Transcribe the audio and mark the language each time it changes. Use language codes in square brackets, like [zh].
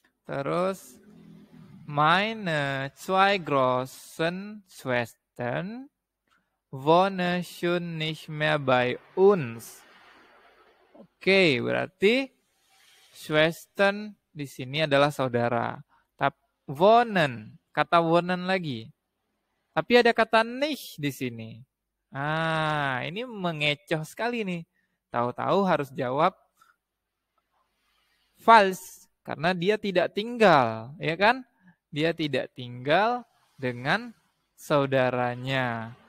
[de] Terus, meine zwei großen Schwestern wohnen schon nicht mehr bei uns. [id] Oke, berarti Schwestern di sini adalah saudara. Tapi wohnen, kata wohnen lagi. Tapi ada kata nicht di sini. Ah, ini mengecoh sekali nih. Tahu-tahu harus jawab false karena dia tidak tinggal, ya kan? Dia tidak tinggal dengan saudaranya.